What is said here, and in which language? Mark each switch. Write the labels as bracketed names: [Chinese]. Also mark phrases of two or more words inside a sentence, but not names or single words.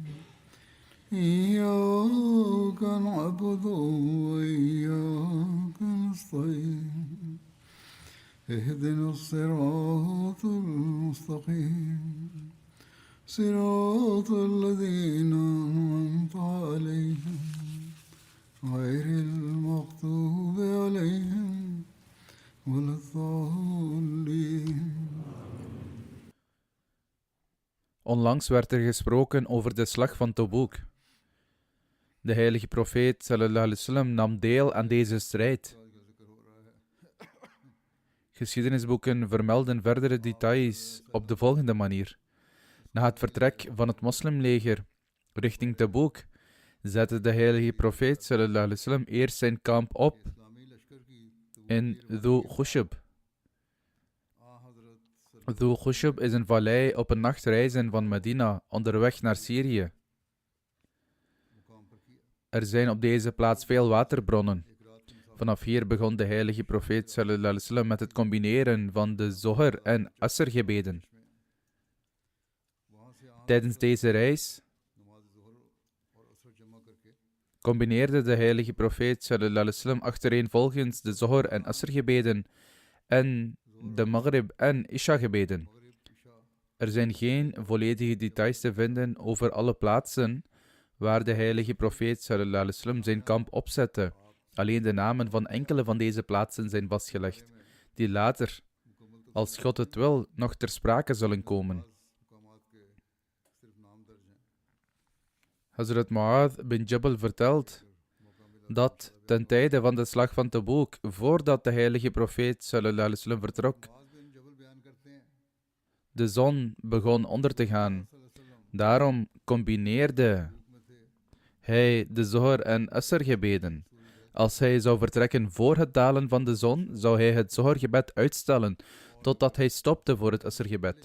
[Arabic] إياك نعبد وإياك نستعين اهدنا الصراط المستقيم صراط الذين أنعمت عليهم غير المغضوب عليهم ولا الضالين. [Dutch] Onlangs werd er gesproken over de slag van Tobuk. De heilige profeet [Arabic] صلى الله عليه وسلم [Dutch] nam deel aan deze strijd. Geschiedenisboeken vermelden verdere details op de volgende manier. Na het vertrek van het moslimleger richting Tabuk zette de heilige profeet [Arabic] صلى الله عليه وسلم [Dutch] eerst zijn kamp op in Dhu Khushab. Dhu Khushab is een vallei op een nachtreizen van Medina onderweg naar Syrië. Er zijn op deze plaats veel waterbronnen. Vanaf hier begon de heilige profeet [Arabic] صلى الله عليه وسلم [Dutch] met het combineren van de Zohr en Asr gebeden. Tijdens deze reis combineerde de heilige profeet [Arabic] صلى الله عليه وسلم [Dutch] achtereenvolgens de Zohr en Asr gebeden en de Maghrib en Isha gebeden. Er zijn geen volledige details te vinden over alle plaatsen waar de heilige profeet [Arabic] صلى الله عليه وسلم [Dutch] zijn kamp opzette. Alleen de namen van enkele van deze plaatsen zijn vastgelegd, die later, als God het wil, nog ter sprake zullen komen. Hazrat Mu'adh bin Jabal vertelt dat ten tijde van de slag van Tabuk, voordat de heilige profeet [Arabic] صلى الله عليه وسلم [Dutch] vertrok, de zon begon onder te gaan. Daarom combineerde hij de Zohr en Asr gebeden. Als hij zou vertrekken voor het dalen van de zon, zou hij het Zohr-gebed uitstellen, totdat hij stopte voor het Asr-gebed.